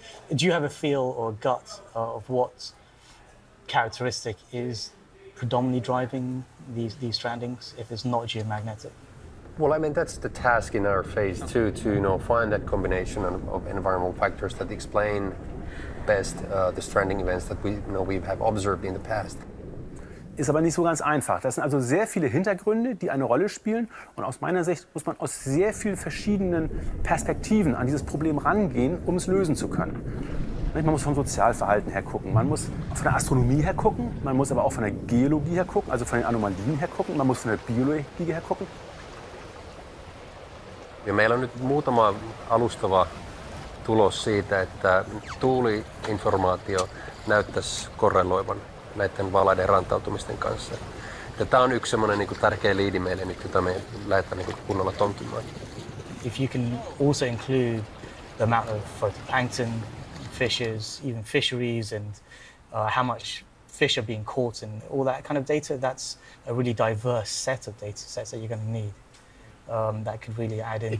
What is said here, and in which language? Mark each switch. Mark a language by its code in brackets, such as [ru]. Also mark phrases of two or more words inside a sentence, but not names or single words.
[en] Do you have a feel or gut of what characteristic is predominantly driving these strandings if it's not geomagnetic? Well, I mean, that's the task in our phase 2 to find that combination of environmental factors that explain best the stranding events that we have observed in the past. [de] Ist aber nicht so ganz einfach. Das sind also sehr viele Hintergründe, die eine Rolle spielen. Und aus meiner Sicht muss man aus sehr vielen verschiedenen Perspektiven an dieses Problem rangehen, um es lösen zu können. Man muss vom Sozialverhalten her gucken, man muss von der Astronomie her gucken, man muss aber auch von der Geologie her gucken, also von den Anomalien her gucken, man muss von der Biologie her gucken. [fi] Ja meillä on nyt muutama alustava tulos siitä, että tuuliinformaatio näyttäisi korreloivan näiden valaiden rantautumisten kanssa. Ja tämä on yksi semmoinen niin kuin tärkeä liidi meille nyt, jota me lähdetään niin kunnolla tonkimaan. [en] If you can also include the amount of phytoplankton, fishes, even fisheries, and how much fish are being caught and all that kind of data, that's a really diverse set of data sets that you're going to need. That could really add into